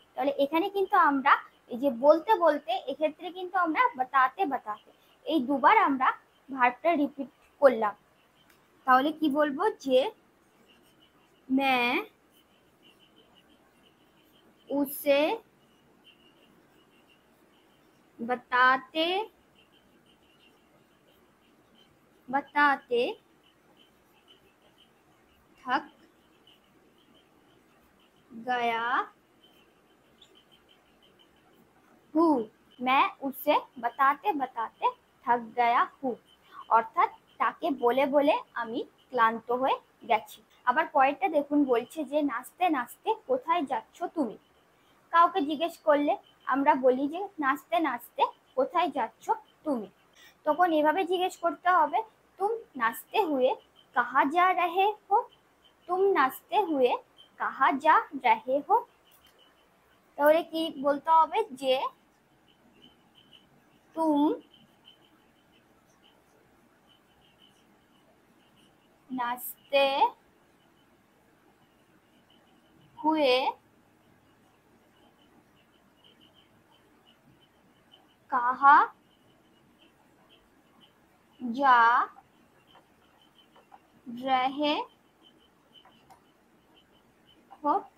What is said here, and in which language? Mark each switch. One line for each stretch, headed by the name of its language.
Bangla: তাহলে এখানে কিন্তু আমরা এই যে বলতে বলতে, এক্ষেত্রে কিন্তু আমরা
Hindi: बताते बताते
Bangla: এই দুবার আমরা ভার্বটা রিপিট করলাম। তাহলে কি বলবো যে
Hindi: मैं उसे बताते बताते थक गया हूँ। मैं उसे बताते बताते थक गया हूँ।
Bangla: অর্থাৎ তাকে বলে বলে আমি ক্লান্ত হয়ে গেছি। আবার পরেরটা দেখুন বলছে যে নাচতে নাচতে কোথায় যাচ্ছ তুমি। কাউকে জিজ্ঞেস করলে আমরা বলি যে নাচতে নাচতে কোথায় যাচ্ছ তুমি। তখন এভাবে জিজ্ঞেস করতে হবে
Hindi: তুম নাচতে হুয়ে কাহা যা রহে হো। তুম নাচতে হুয়ে কাহা যা রহে হো।
Bangla: তাহলে কি বলতে হবে যে
Hindi: तुम नाचते हुए कहाँ जा रहे हो।